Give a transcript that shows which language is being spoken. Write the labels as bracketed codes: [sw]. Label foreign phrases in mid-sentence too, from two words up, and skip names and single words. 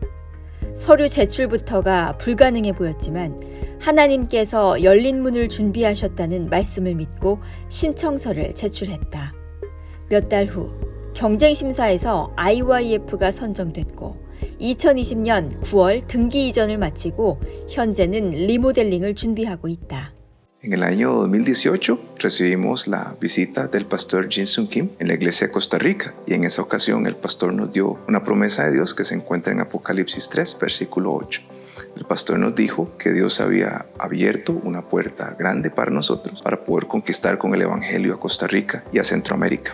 [ko] 서류 제출부터가 불가능해 보였지만 하나님께서 열린 문을 준비하셨다는 말씀을 믿고 신청서를 제출했다. 몇 달 후 경쟁 심사에서 IYF가 선정됐고 2020년 9월 등기 이전을 마치고 현재는 리모델링을 준비하고 있다. [es] En el año 2018 recibimos la visita del pastor Jin-Sung Kim en la iglesia de Costa Rica y en esa ocasión el pastor nos dio una promesa de Dios que se encuentra en Apocalipsis 3, versículo 8. El pastor nos dijo que Dios había abierto una puerta grande para nosotros para poder conquistar con el evangelio a Costa Rica y a Centroamérica.